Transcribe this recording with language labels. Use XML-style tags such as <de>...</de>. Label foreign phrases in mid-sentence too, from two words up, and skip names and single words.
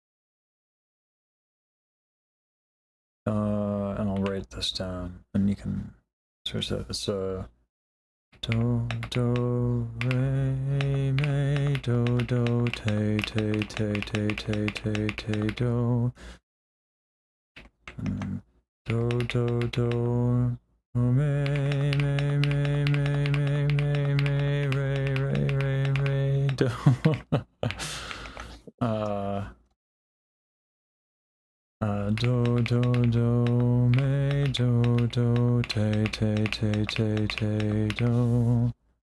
<en>And I'll write this down, and you can search that. It's do do re mi do do te te te te te te te do, and then do do do me me me me me me me re re re re do. Do do do me do do te te te te te do.</en>